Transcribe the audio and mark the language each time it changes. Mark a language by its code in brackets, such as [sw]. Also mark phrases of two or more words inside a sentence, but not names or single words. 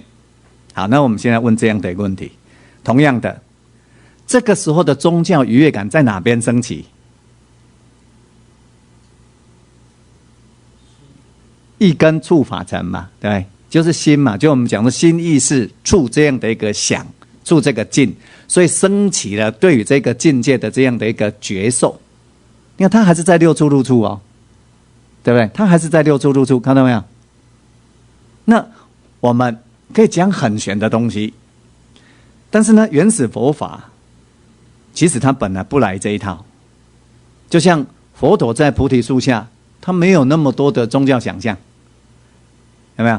[zh] 好，那我們現在問這樣的一個問題，同樣的，這個時候的宗教愉悅感在哪邊升起？意根觸法塵嘛，對不對？就是心嘛，就我們講的心意識觸這樣的一個想，觸這個境，所以升起了對於這個境界的這樣的一個覺受。你看，它還是在六處入處哦，對不對？它還是在六處入處，看到沒有？那我們可以講很玄的東西，但是呢，原始佛法其實它本來不來這一套。就像佛陀在菩提樹下，他沒有那麼多的宗教想象，有沒有？